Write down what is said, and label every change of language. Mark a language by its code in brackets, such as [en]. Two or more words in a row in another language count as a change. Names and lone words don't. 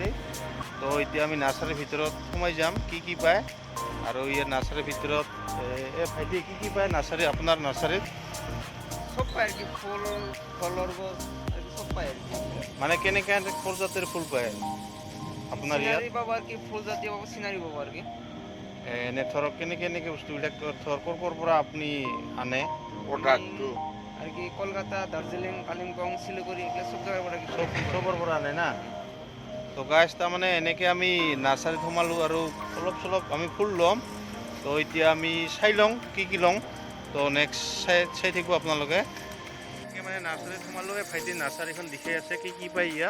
[as] তো এতিয়া আমি নাৰ্চাৰীৰ ভিতৰত সোমাই যাম, কি পায়। আৰু ইয়াৰ নাৰ্চাৰীৰ ভিতৰত ভাইটি কি পায় নাৰ্চাৰী, আপোনাৰ নাৰ্চাৰীত? সব পায়, কি ফুল ফলৰ গছ সব পায়। মানে কেনেকৈ প্ৰজাতিৰ ফুল পায় আপোনাৰ ইয়াত? [bn] চিনারি পাবো আর কি, ফুল জাতীয় পাবো, সিনারি পাবো আর কি। [as] এনে ধৰক কেনেকৈ বস্তুবিলাক ধৰক ক'ৰ পৰা আপুনি আনে প্ৰডাক্টটো? [bn] আর কি কলকাতা, দার্জিলিং, কালিম্পং, শিলিগুড়ি এগুলো সব জায়গার পৰা কি [as] চবৰ পৰা আনে না। তো গাছ তাৰমানে এনেকৈ আমি নাৰ্চাৰীত সোমালোঁ আৰু অলপ চলপ আমি ফুল ল'ম। তো এতিয়া আমি চাই লওঁ কি লওঁ। তো নেক্সট চাই থাকিব আপোনালোকে। মানে নাৰ্চাৰীত সোমালোঁ, ভাইটি নাৰ্চাৰীখন দেখাই আছে কি পায় ইয়াত।